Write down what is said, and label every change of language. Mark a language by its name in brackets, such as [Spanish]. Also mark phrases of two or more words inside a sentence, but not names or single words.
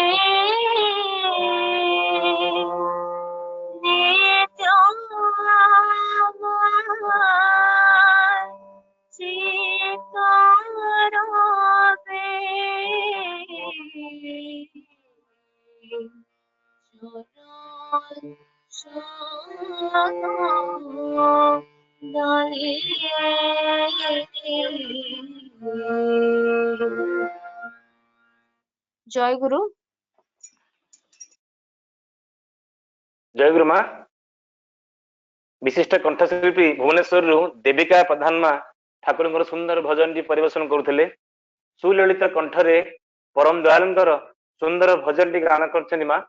[Bangla] নিত্য আমার চিত্তরবে চরণ শত দলে। জয় গুরু। [Odia] ଜୟ ଗୁରୁ ମା। ବିଶିଷ୍ଟ କଣ୍ଠଶିଳ୍ପୀ ଭୁବନେଶ୍ୱରରୁ ଦେବିକା ପ୍ରଧାନ ମା ଠାକୁରଙ୍କର ସୁନ୍ଦର ଭଜନଟି ପରିବେଷଣ କରୁଥିଲେ। ସୁଲଳିତ କଣ୍ଠରେ ପରମ ଦୟାଳଙ୍କର ସୁନ୍ଦର ଭଜନଟି ଗାନ କରିଛନ୍ତି ମା।